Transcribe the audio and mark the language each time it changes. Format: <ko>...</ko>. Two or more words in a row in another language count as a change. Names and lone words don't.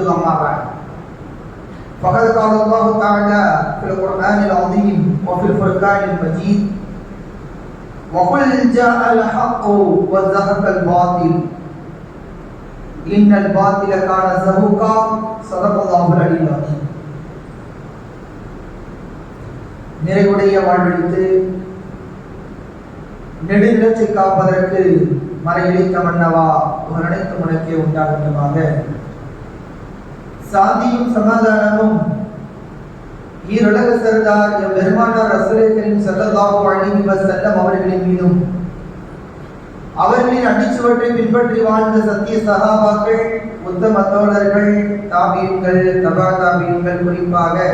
<ar>أما بعد، فقد قال الله تعالى في القرآن العظيم وفي الفرقان المجيد: وقل جاء الحق وزهق الباطل إن الباطل كان زهوقا. صدق الله العلي العظيم.</ar> <ta>நிறைவுடைய வாழ்வழித்து நெடுநிலத்தை காப்பதற்கு மறையிழைத்த மன்னவா ஒரு அனைத்து உனக்கே உண்டாகட்டுமாக. சாந்தியும் சமாதானமும் ஈருலக சர்தார் எம் பெருமானார்</ta> <ar>رسول كريم صلى الله عليه وسلم</ar> <ta>அவர்களின் மீதும் அவர்களின் அடிச்சுவற்றை பின்பற்றி வாழ்ந்த சத்திய சஹாபாக்கள், உத்தம தோழர்கள், தாபீன்கள், தபா தாபீன்கள், குறிப்பாக</ta>